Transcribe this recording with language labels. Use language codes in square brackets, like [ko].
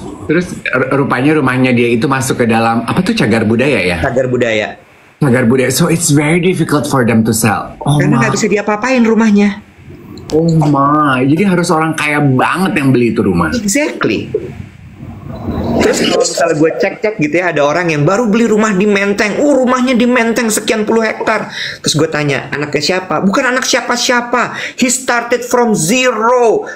[id] Terus rupanya rumahnya dia itu masuk ke dalam apa tuh, cagar budaya ya? Cagar budaya. [en] So it's very difficult for them to sell. [id] Karena nggak bisa diapa-apain rumahnya. [en] Oh my, [id] jadi harus orang kaya banget yang beli itu rumah. [en] Exactly. [id] Terus kalau misalnya gue cek gitu ya, ada orang yang baru beli rumah di Menteng. Rumahnya di Menteng sekian puluh hektar. Terus gue tanya, anaknya siapa? Bukan anak siapa-siapa. [en] He started from zero.